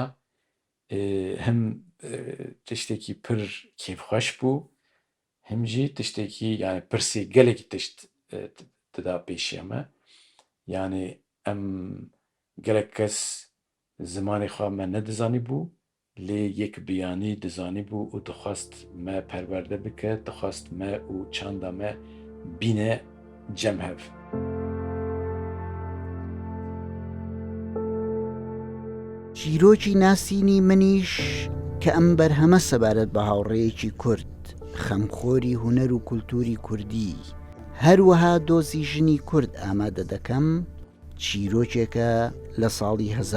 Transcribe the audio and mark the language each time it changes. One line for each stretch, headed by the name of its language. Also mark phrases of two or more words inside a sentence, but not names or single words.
Kurdish: hem tiştekî pir kêfxweş bû hem jî tiştekî yani pirsê gelekî tişt dida pêşiya me yani em gelek kes zimanê xwe me nedizanîbû lê yek biyanî dizanîbû û dixwast me perwerde bike dixwast me û çanda me bîne cemhev.
Central Kurdish: چیرۆکی ناسینی منیش کە ئەم بەرهەمە سەبارەت بە هاوڕێیەکی کورد خەمخۆری هونەر و کولتوری کوردی هەروەها دۆزی ژنی کورد ئامادە دەکەم چیرۆکێکە لە ساڵی